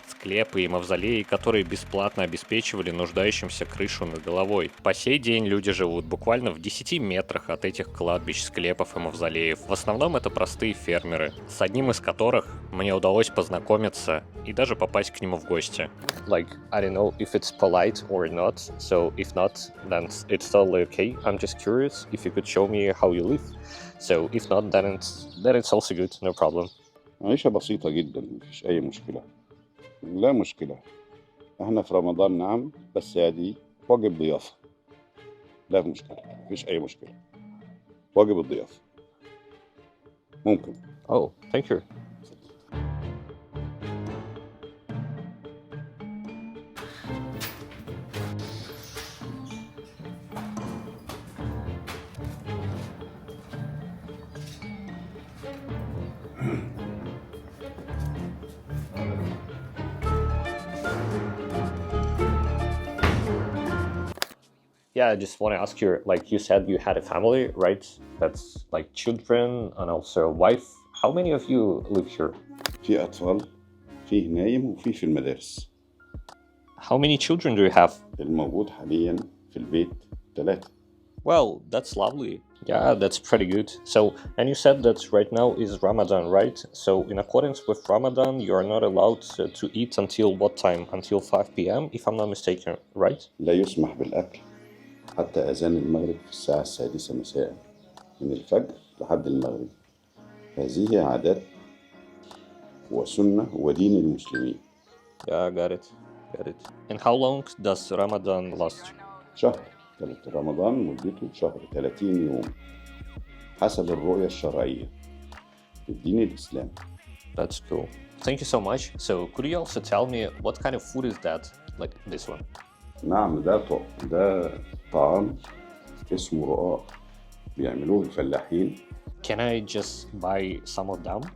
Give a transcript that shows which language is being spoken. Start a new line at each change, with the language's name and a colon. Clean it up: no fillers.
Russian: Склепы и мавзолеи, которые бесплатно обеспечивали нуждающимся крышу над головой. По сей день люди живут буквально в 10 метрах от этих кладбищ, склепов и мавзолеев. В основном это простые фермеры, с одним из которых мне удалось познакомиться и даже попасть к нему в гости.
English: Like, I don't know if it's polite or not, so if not, then it's totally okay. I'm just curious if you could show me how you live. So if not, then it's also good, no problem.
Arabic: عيشة بسيطة جدا، مفيش أي مشكلة. لا مشكلة. احنا في رمضان نعم، بس هذه واجب ضيافة. لا مشكلة، مفيش أي مشكلة. واجب الضيافة. ممكن.
English: Oh, thank you. Yeah, I just want to ask you, like you said, you had a family, right? That's like children and also a wife. How many of you live here?
Arabic: في أطفال، فيه نايم وفيه في المدارس.
English: How many children do you have?
Arabic: الموجود حاليا في البيت 3.
English: Well, that's lovely. Yeah, that's pretty good. So, and you said that right now is Ramadan, right? So, in accordance with Ramadan, you are not allowed to eat until what time? Until 5 p.m., if I'm not mistaken, right?
Arabic: لا يسمح بالأكل حتى أذان المغرب في الساعة 6 مساء من الفجر لحد المغرب. هذه عادات وسنة ودين المسلمين.
English: Yeah, got it. And how long does Ramadan last?
Arabic: شهر. رمضان مدته شهر 30 يوم حسب الرؤية الشرعية في الدين الإسلامي.
English: That's cool. Thank you so much. So, could you also tell me what kind of food is that? Like this one?
Arabic: نعم، ده طعام اسمه رقاق بيعملوه الفلاحين.
English: Can I just buy some of them?